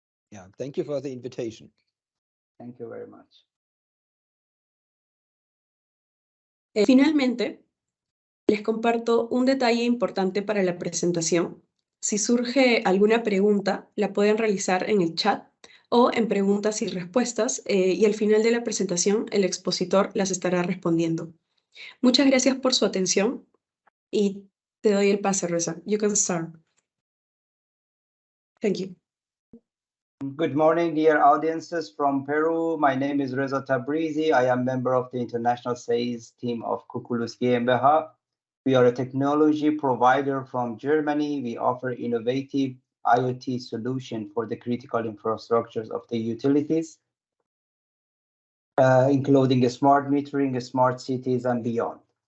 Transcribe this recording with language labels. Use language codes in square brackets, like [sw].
[en] Yeah, thank you for the invitation. Thank you very much. [es] Finalmente, les comparto un detalle importante para la presentación. Si surge alguna pregunta, la pueden realizar en el chat o en preguntas y respuestas y al final de la presentación el expositor las estará respondiendo. Muchas gracias por su atención y te doy el pase, Reza. [en] You can start. Thank you. Good morning, dear audiences from Peru. My name is Reza Tabrizi. I am member of the international sales team of Cuculus GmbH. We are a technology provider from Germany. We offer innovative IoT solution for the critical infrastructures of the utilities, including smart metering, smart cities, and beyond.